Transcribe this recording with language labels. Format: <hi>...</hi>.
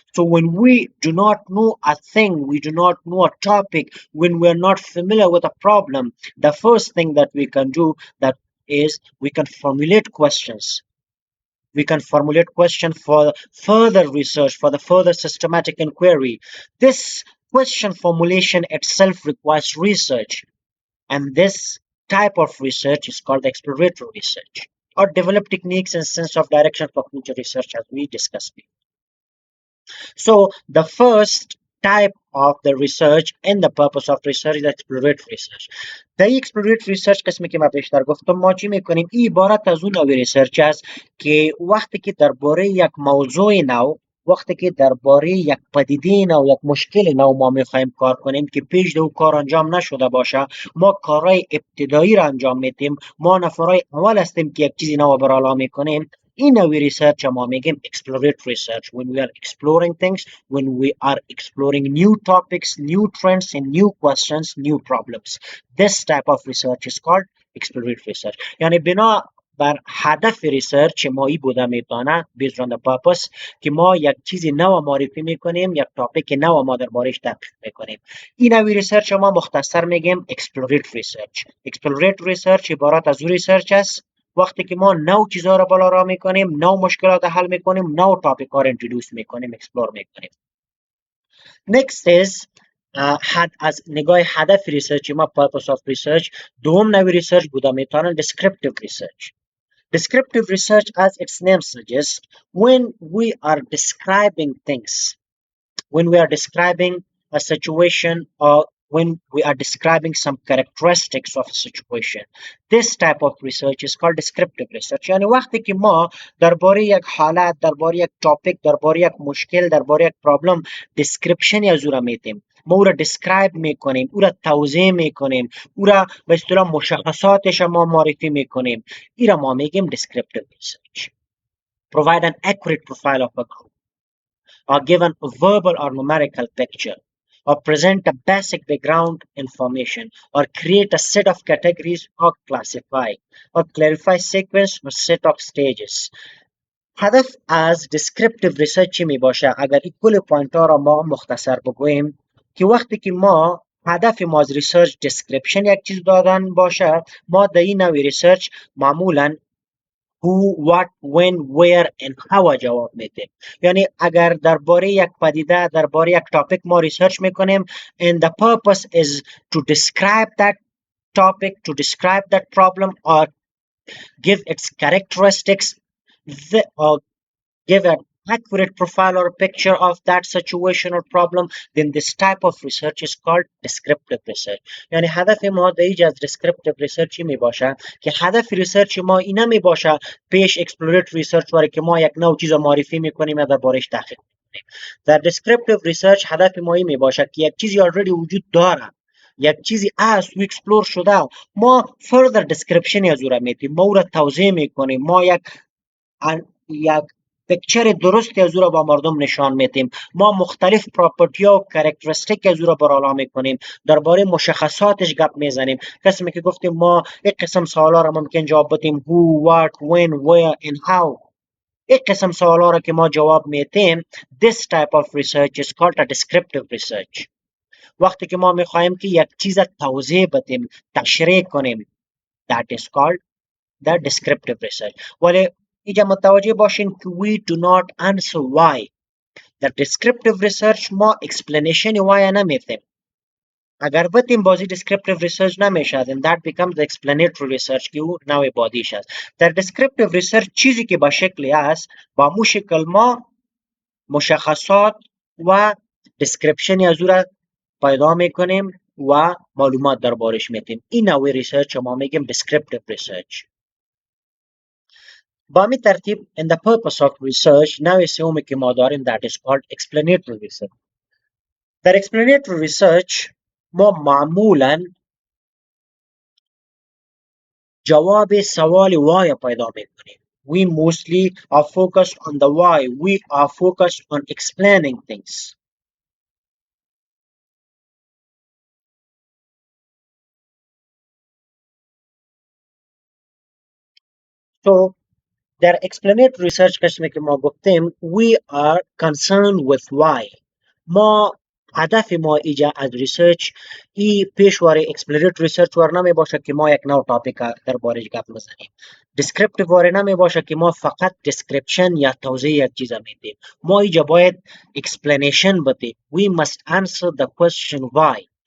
<en>So when we do not know a thing, we do not know a topic, when we are not familiar with a problem, the first thing that we can do that is we can formulate questions. We can formulate questions for further research, for the further systematic inquiry. This question formulation itself requires research, and this type of research is called exploratory research. Or develop techniques and sense of direction for future research, as we discussed before. So the first type of the research and the purpose of research is exploratory research.</en> <fa>در exploratory research قسمی که ما پیشتر گفتم ما چی میکنیم؟ این عبارت از اون نوع ریسرچ است که وقتی که درباره یک موضوع نو، وقتی که درباره یک پدیده نو، یک مشکل نو ما میخوایم کار کنیم که پیش دو کار انجام نشده باشه، ما کارهای ابتدایی را انجام میدیم، ما نفرای اول هستیم که یک چیزی نو برالا میکنیم. این نوع ریسرچ ما میگیم exploratory research.</fa> <en>When we are exploring things, when we are exploring new topics, new trends and new questions, new problems. This type of research is called exploratory research.</en> <fa>یعنی بنا بر هدف ریسرچ ما ای بوده میتونه based on the purpose که ما یک چیزی نو معرفی میکنیم، یک تاپیک نو ما دربارش تحقیق میکنیم. این نوع ریسرچ ما مختصر میگیم exploratory research. exploratory research عبارت از ریسرچ است وقتی که ما نو چیزها را بالا را میکنیم، نو مشکلات حل میکنیم، نو تاپیک ها را انترودوس میکنیم، اکسپلور میکنیم. Next is از نگاه هدف ریسرچ ما purpose of research دوم نوع ریسرچ بوده میتونه descriptive research.</fa> <en>Descriptive research, as its name suggests, when we are describing things, when we are describing a situation or when we are describing some characteristics of a situation. This type of research is called descriptive research.</en> <fa>یعنی وقتی که ما درباره یک حالت، درباره یک تاپیک، درباره یک مشکل، درباره یک پرابلم description از او را میتیم، ما او را describe میکنیم، او را توضیح میکنیم، او را به اصطلاح مشخصاتش ما معرفی میکنیم. این را ما میگیم descriptive research.</fa> <en>Provide an accurate profile of a group, or give a verbal or numerical picture, or present a basic background information, or create a set of categories, or classify, or clarify sequence or set of stages.</en> <fa>هدف از descriptive research چی می باشه؟ اگر این کل پوینت ها را ما مختصر بگوییم که وقتی که ما هدف ما از ریسرچ description یک چیز دادن باشه، ما در این نوع ریسرچ معمولا who, what, when, where and how جواب میدیم.</fa> <en>یعنی اگر درباره یک پدیده، درباره یک تاپیک ما ریسرچ میکنیم and the purpose is to describe that topic, to describe that problem or give its characteristics, or give an accurate profile or picture of that situation or problem, then this type of research is called descriptive research.</en> <fa>یعنی هدف ما در اینجا از descriptive research چی می باشه که هدف ریسرچ ما اینا می باشه پیش exploratory research واره که ما یک نوع چیز رو معرفی میکنیم یا دربارش تحقیق میکنیم. در descriptive research هدف ما این می باشه که یک چیزی already وجود داره، یک چیزی است و اکسپلور شده، ما further description از او را میدیم، ما او را توضیح میکنیم، ما یک پکچر درستی از او را با مردم نشان میدیم، ما مختلف پراپرتی ها و کرکترستیک از او را برالا میکنیم، درباره مشخصاتش گپ میزنیم. قسمی که گفتیم ما یک قسم سوالا را ممکن جواب بدیم who, what, when, where and how. یک قسم سوالا را که ما جواب میدیم this type of research is called a descriptive research. وقتی که ما میخواهیم که یک چیز توضیح بدیم، تشریح کنیم، that is called the descriptive research. ولی اینجا متوجه باشین که we do not answer why. در descriptive research ما explanation why نمیتیم. اگر بتیم بازی descriptive research نمیشه then that becomes the explanatory research که او نوع بادیش است. در descriptive research چیزی که با شکلی است با مو شکل ما مشخصات و description از او را پیدا میکنیم و معلومات دربارش میتیم. این نوع ریسرچ ما میگیم descriptive research.</fa> <en>با همین ترتیب in the purpose of research نوع سومی که ما داریم that is called explanatory research.</en> <fa>در explanatory research ما معمولا جواب سوال why پیدا میکنیم.</fa> <en>We mostly are focused on the why. We are focused on explaining things. So در explanatory research قسمی که ما گفتیم we are concerned with why.</en> <fa>ما هدف ما ایجا از ریسرچ ای پیشواره exploratory research وار نمی باشه که ما یک نوع تاپیک در بارش گپ بزنیم. descriptive واره نمی باشه که ما فقط description یا توضیح یک چیز میدیم. ما ایجا باید explanation بدیم.</fa> <en>We must answer the question why.</en>